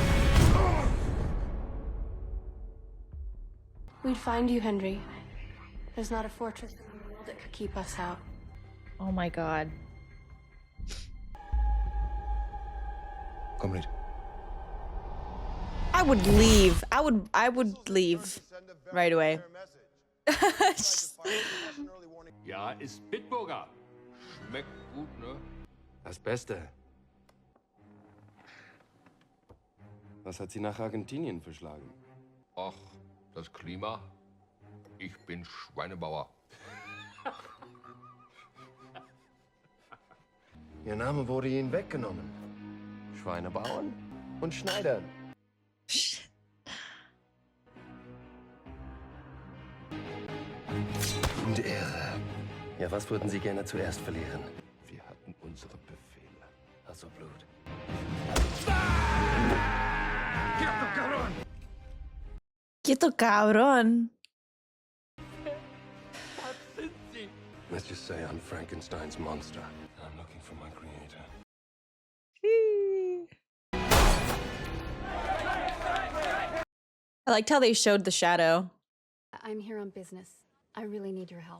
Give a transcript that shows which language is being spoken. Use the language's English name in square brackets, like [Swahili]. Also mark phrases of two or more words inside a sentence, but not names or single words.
[English] We'd find you, Henry. There's not a fortress in the world that could keep us out. Oh my god. Comrade. I would leave. I would leave right away. [German] Ja, ist Bitburger. Schmeckt gut, ne? Das Beste. Was hat Sie nach Argentinien verschlagen? Ach, das Klima. Ich bin Schweinebauer. Ihr Name wurde Ihnen weggenommen. Schweinebauern und Schneidern. Und Ehre. Ja, was würden Sie gerne zuerst verlieren? Wir hatten unsere Befehle. Also Blut. [Spanish] Quieto cabrón. [English] Let's just say I'm Frankenstein's monster. I'm looking for my creator. I liked how they showed the shadow. I'm here on business. I really need your help.